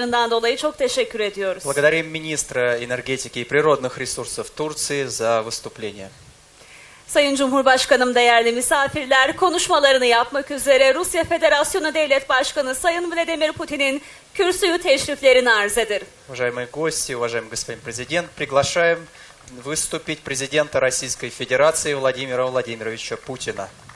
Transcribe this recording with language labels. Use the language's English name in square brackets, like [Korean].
[Russian] Благодарим министра энергетики и природных ресурсов Турции за выступление. [Turkish] Sayın Cumhurbaşkanım, değerli misafirler, konuşmalarını yapmak üzere Rusya Federasyonu Devlet Başkanı Sayın Vladimir Putin'in kürsüyü teşriflerini arz ederim. [Russian] Уважаемые гости, уважаемый господин президент, приглашаем выступить президента Российской Федерации Владимира Владимировича Путина.